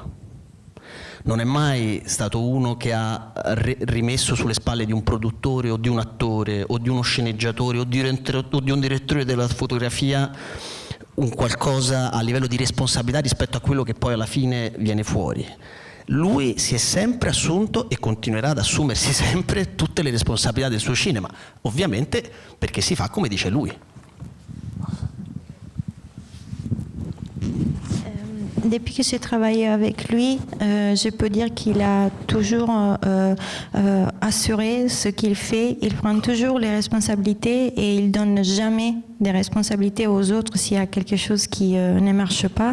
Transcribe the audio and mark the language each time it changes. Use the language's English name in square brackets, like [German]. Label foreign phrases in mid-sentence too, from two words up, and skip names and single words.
[Italian] Non è mai stato uno che ha rimesso sulle spalle di un produttore o di un attore o di uno sceneggiatore o di un direttore della fotografia un qualcosa a livello di responsabilità rispetto a quello che poi alla fine viene fuori. Lui si è sempre assunto e continuerà ad assumersi sempre tutte le responsabilità del suo cinema, ovviamente perché si fa come dice lui. [French] Depuis que j'ai travaillé avec lui, je peux dire qu'il a toujours assuré ce qu'il fait. Il prend toujours les responsabilités et il donne jamais des responsabilités aux autres s'il y a quelque chose qui ne marche pas.